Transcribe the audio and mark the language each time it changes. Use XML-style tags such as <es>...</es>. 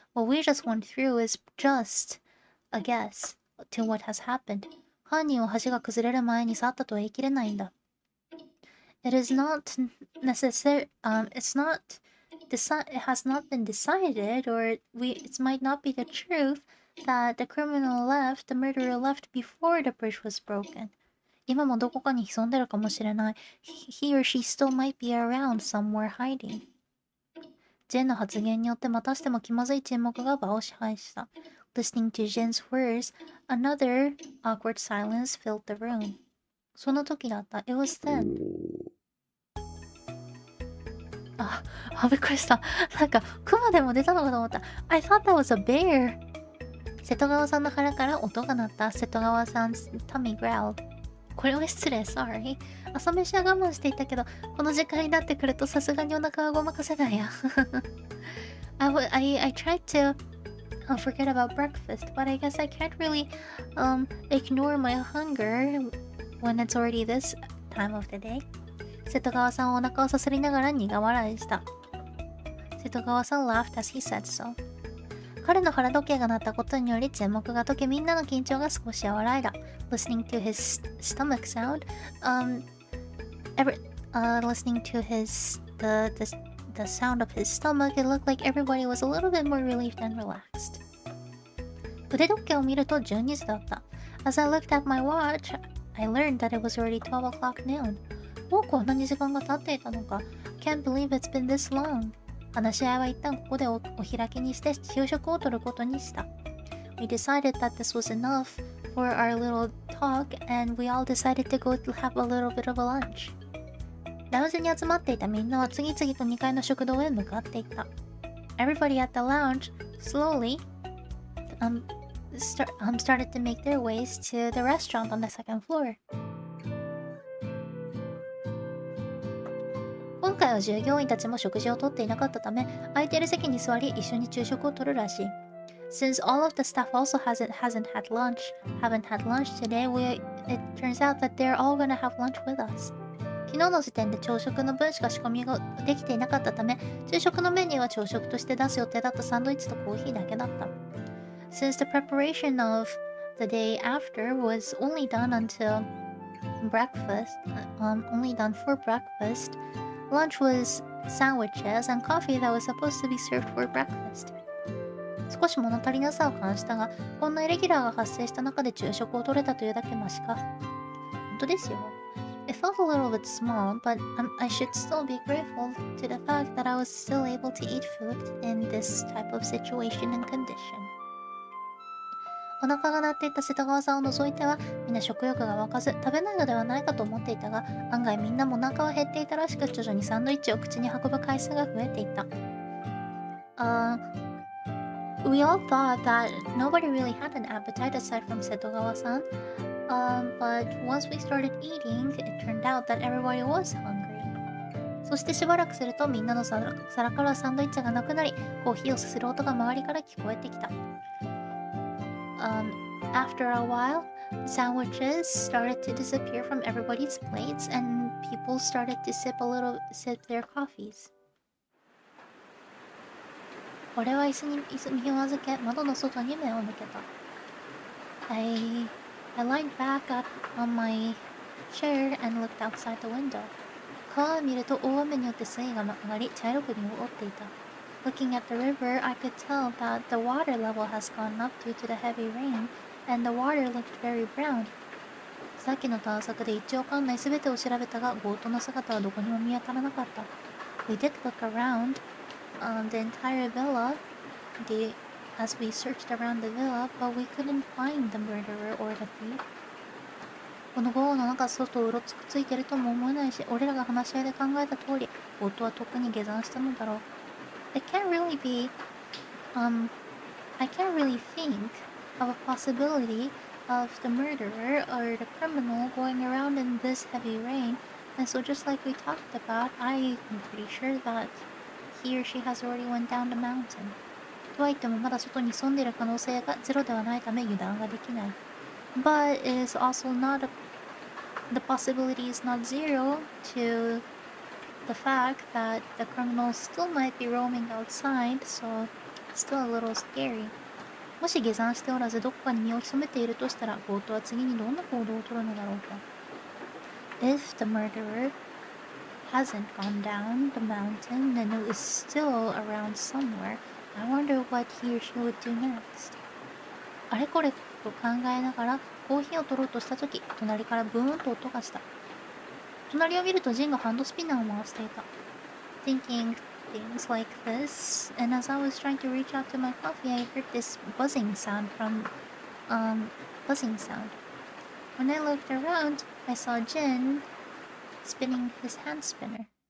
<en>What we just went through is just a guess to what has happened.</en> <ja>犯人は橋が崩れる前に去ったとは言い切れないんだ。</ja> <en>It has not been decided, or it might not be the truth that the murderer left before the bridge was broken.</en> <ja>今もどこかに潜んでるかもしれない。</ja> <en>He or she still might be around somewhere hiding.</en> <ja>ジェンの発言によってまたしても気まずい沈黙が場を支配した。</ja> <en>Listening to Jen's words, another awkward silence filled the room.</en> <ja>その時だった。</ja> <en>It was then.</en> <ja>びっくりした。なんか、クマでも出たのかと思った。</ja> <en>I thought that was a bear.</en> <ja>瀬戸川さんの腹から音が鳴った。瀬戸川さん</ja> <en>tummy growled.</en> <ja>これは失礼、sorry. 朝飯は我慢していたけど、この時間になってくるとさすがにお腹はごまかせないや。</ja> <en>I tried to forget about breakfast, but I guess I can't really ignore my hunger when it's already this time of the day.</en> <ja>瀬戸川さんはお腹をさすりながら苦笑いした。</ja> <en>瀬戸川さん laughed as he said so.</en> <ja>彼の腹時計が鳴ったことにより沈黙が解け、みんなの緊張が少し和らいだ。</ja> <en>Listening to his stomach sound, listening to the sound of his stomach, it looked like everybody was a little bit more relieved and relaxed.</en> <ja>腕時計を見ると12時だった。</ja> <en>As I looked at my watch, I learned that it was already 12 o'clock noon.</en> <ja>もうこんなに時間が経っていたのか。</ja> <en>Can't believe it's been this long.</en> <ja>話し合いは一旦ここでお開きにして昼食をとることにした。</ja> <en>We decided that this was enough for our little talk, and we all decided to go to have a little bit of a lunch.</en> <ja>ラウンジに集まっていたみんなは次々と2階の食堂へ向かっていった。</ja> <en>Everybody at the lounge slowly started to make their ways to the restaurant on the second floor.</en> <ja>今回は従業員たちも食事をとっていなかったため、空いている席に座り一緒に昼食をとるらしい。</ja> <en>Since all of the staff also haven't had lunch today, it turns out that they're all gonna have lunch with us.</en> <ja>昨日の時点で朝食の分しか仕込みができていなかったため、昼食のメニューは朝食として出す予定だったサンドイッチとコーヒーだけだった。</ja> <en>Since the preparation of the day after was only done for breakfast, lunch was sandwiches and coffee that was supposed to be served for breakfast.</en> <ja>少し物足りなさを感じたが、こんなイレギュラーが発生した中で昼食をとれたというだけマシか。本当ですよ。</ja> <en>It felt a little bit small, but I should still be grateful to the fact that I was still able to eat food in this type of situation and condition.</en> <ja>お腹が鳴っていた瀬戸川さんを除いては、みんな食欲が湧かず食べないのではないかと思っていたが、案外みんなもお腹は減っていたらしく、徐々にサンドイッチを口に運ぶ回数が増えていった。</ja> <en>We all thought that nobody really had an appetite aside from 瀬戸川さん。 But once we started eating, it turned out that everybody was hungry.</en> <ja>そしてしばらくするとみんなの皿からサンドイッチがなくなり、コーヒーをすする音が周りから聞こえてきた。</ja> <en>After a while, sandwiches started to disappear from everybody's plates, and people started to sip their coffees.</en> <ja>俺は椅子に身を預け、窓の外に目を向けた。</ja> <en>I lied back up on my chair and looked outside the window.</en> <ja>川を見ると大雨によって水位が上がり、茶色く濁っていた。</ja> <en>Looking at the river, I could tell that the water level has gone up due to the heavy rain, and the water looked very brown.</en> <ja>さっきの探索で一応館内すべてを調べたが、強盗の姿はどこにも見当たらなかった。</ja> <en>We did look around the entire villa as we searched around the villa, but we couldn't find the murderer or the thief.</en> <ja>この豪雨の中、外をうろついてるとも思えないし、俺らが話し合いで考えた通り、強盗は特に下山したのだろう。</ja> <en>I can't really think of a possibility of the murderer or the criminal going around in this heavy rain. And so just like we talked about, I'm pretty sure that he or she has already went down the mountain.</en> <ja>とは言ってもまだ外に潜んでいる可能性がゼロではないため油断ができない。</ja> <en>But it is also not the possibility is not zero to the fact that the criminal still might be roaming outside, so it's still a little scary.</en> <ja>もし下山しておらずどこかに身を潜めているとしたら、強盗は次にどんな行動をとるのだろうか。</ja> <en>If the murderer hasn't gone down the mountain and is still around somewhere, I wonder what he or she would do next.</en> <ja>あれこれと考えながらコーヒーを取ろうとしたとき、隣からブーンと音がした。隣を見るとジンがハンドスピナーを回していた。</ja> <en>Thinking things like this, and as I was trying to reach out to my coffee, I heard this buzzing sound. When I looked around, I saw Jin spinning his hand spinner.</en>